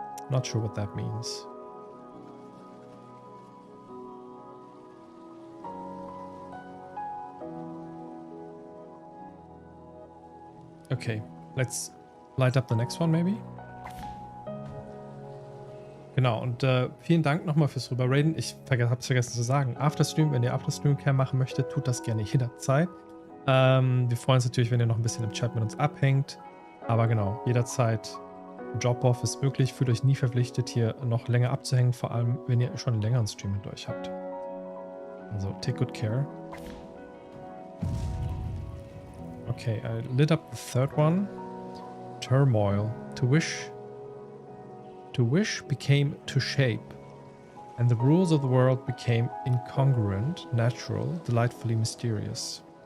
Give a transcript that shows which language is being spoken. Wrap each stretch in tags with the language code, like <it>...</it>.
<en>Not sure what that means. Okay, let's light up the next one maybe.</en> <de>Genau, und vielen Dank nochmal fürs Rüberraiden. Ich habe es vergessen zu sagen. Afterstream, wenn ihr Afterstream-Cam machen möchtet, tut das gerne jederzeit. Wir freuen uns natürlich, wenn ihr noch ein bisschen im Chat mit uns abhängt. Aber genau, jederzeit Drop-Off ist möglich. Fühlt euch nie verpflichtet, hier noch länger abzuhängen. Vor allem, wenn ihr schon einen längeren Stream mit euch habt.</de> <en>Also, take good care. Okay, I lit up the third one. Turmoil. To wish became to shape, and the rules of the world became incongruent, natural, delightfully mysterious.</en>